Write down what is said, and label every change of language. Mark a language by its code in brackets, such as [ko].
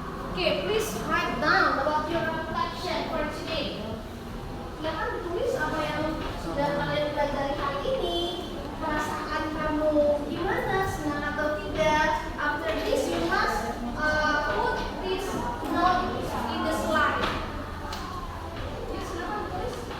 [en] Okay, please write down about your reflection for today. [id] Silakan tulis apa yang sudah kalian pelajari hari ini. Perasaan kamu gimana, senang atau tidak? [en] After this, you must put this note in the slide. [id] Ya, silakan tulis.